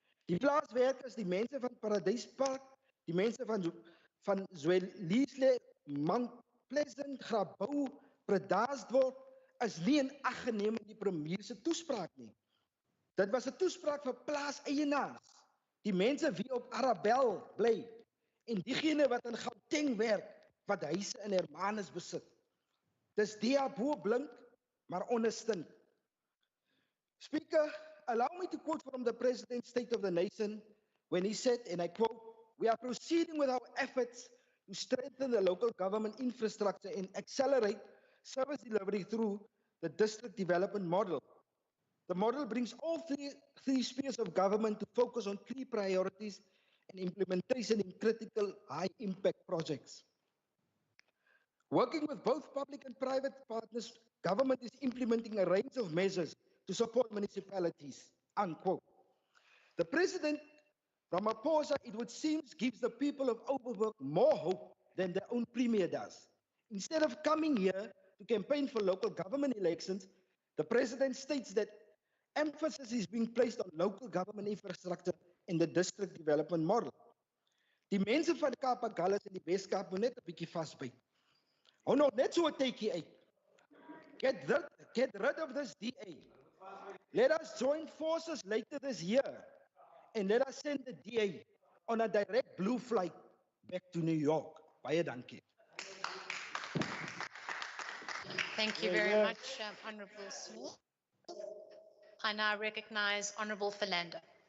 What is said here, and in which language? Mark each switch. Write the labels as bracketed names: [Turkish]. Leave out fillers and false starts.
[Afrikaans] Die plaaswerkers, die mense van Paradyspark, die mense van Zwelizle, Mount Pleasant, Grabouw, Predasdorp is nie in ag geneem in die premier se toespraak nie. Dit was 'n toespraak vir plaaseienaars, die mense wie op Arabel bly en diegene wat in Gauteng werk, wat huise in Hermanus besit. Dis DA bo blink, maar onderstund. [English] Speaker, allow me to quote from the President's State of the Nation when he said, and I quote, "We are proceeding with our efforts to strengthen the local government infrastructure and accelerate service delivery through the district development model. The model brings all three spheres of government to focus on key priorities and implementation in critical high-impact projects. Working with both public and private partners, government is implementing a range of measures to support municipalities," unquote. The President, Ramaphosa, it would seem, gives the people of Overberg more hope than their own premier does. Instead of coming here to campaign for local government elections, the President states that emphasis is being placed on local government infrastructure in the district development model. [Afrikaans] Die mense van Kaapagullis en die Weskaap moet net 'n bietjie vasbyt. Hou nog net so 'n tydjie uit. [English] Get rid of this DA. Let us join forces later this year and let us send the DA on a direct blue flight back to New York. [Afrikaans] Baie dankie. [English] Thank you very much, Honourable Smith. I now recognize Honourable Philander.